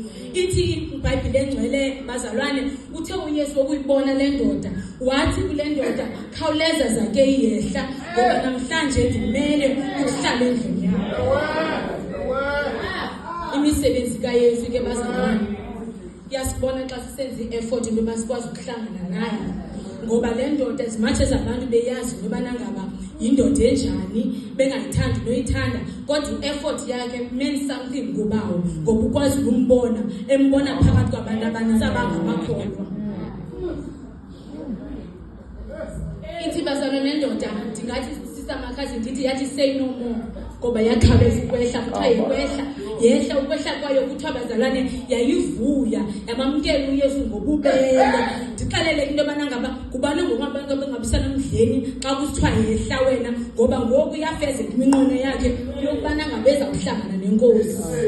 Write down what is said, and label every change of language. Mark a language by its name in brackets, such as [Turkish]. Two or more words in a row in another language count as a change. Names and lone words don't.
[Xhosa] Ithi iBhayibhile engcwele bazalwane uthe uYesu ukuyibona le ndoda wathi kule ndoda, khawuleza Zakeyu yehla ngoba namhlanje ndimele ukuhlala endlini yakho. Imisebenzi kaYesu ke bazalwane yasibona xa sisenza i-effort into yoba sikwazi ukuhlangana naye, ngoba le ndoda [English] as much as [Xhosa] abantu beyazi nobana ngaba yindoda enjani bengayithandi noyithanda, kodwa i-effort yakhe [English] meant something [Xhosa] kubawo, ngoba ukwazi ukumbona embona phakathi kwabantu abaninzi abangamakholwa. Ithi bazalwane nendoda ndingathi Sister Makhasi ndithi yathi [English] say no more. [Xhosa] ngoba yakhawuleza ukwehla kuthiwa yikwehla yehla ukwehla kwayo kuthiwa bazalwane yayivuya yamamkela uYesu ngobubele. Ndixelele into yobana ngaba kubani ngokubantu abangabisana emdleni xa kusithiwa yehla wena ngoba ngoku iyafezeka iminqweno yakhe yokubana ngabeza kuhlangana nenkosi.